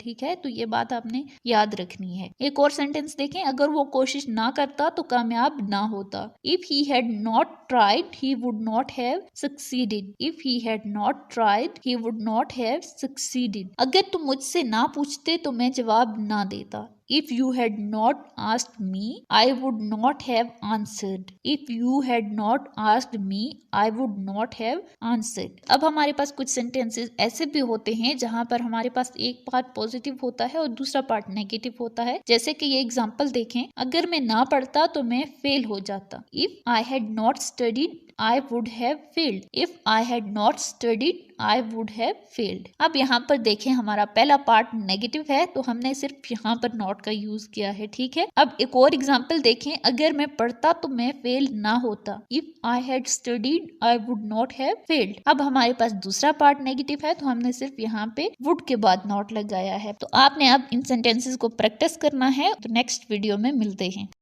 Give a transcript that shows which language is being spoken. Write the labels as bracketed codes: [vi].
[hi] ठीक है. तो ये बात आपने याद रखनी है. एक और सेंटेंस देखें, अगर वो कोशिश ना करता तो कामयाब ना होता. [en] If he had not tried he would not have succeeded. If he had not tried he would not have succeeded. [hi] अगर तुम मुझसे ना पूछते तो मैं जवाब ना देता. [en] If you had not asked me, I would not have answered. If you had not asked me, I would not have answered. [hi] अब हमारे पास कुछ सेंटेंसेस ऐसे भी होते हैं जहां पर हमारे पास एक पार्ट पॉजिटिव होता है और दूसरा पार्ट नेगेटिव होता है. जैसे कि ये एग्जांपल देखें, अगर मैं ना पढ़ता तो मैं फेल हो जाता. [en] If I had not studied, I would have failed. If I had not studied, I would have failed. [hi] अब यहाँ पर देखें हमारा पहला पार्ट नेगेटिव है तो हमने सिर्फ यहाँ पर नॉट का यूज किया है. ठीक है. अब एक और एग्जांपल देखें, अगर मैं पढ़ता तो मैं फेल ना होता. [en] If I had studied, I would not have failed. [hi] अब हमारे पास दूसरा पार्ट नेगेटिव है तो हमने सिर्फ यहाँ पे would के बाद नॉट लगाया है. तो आपने अब इन सेंटेंसेस को प्रैक्टिस करना है. तो नेक्स्ट वीडियो में मिलते हैं.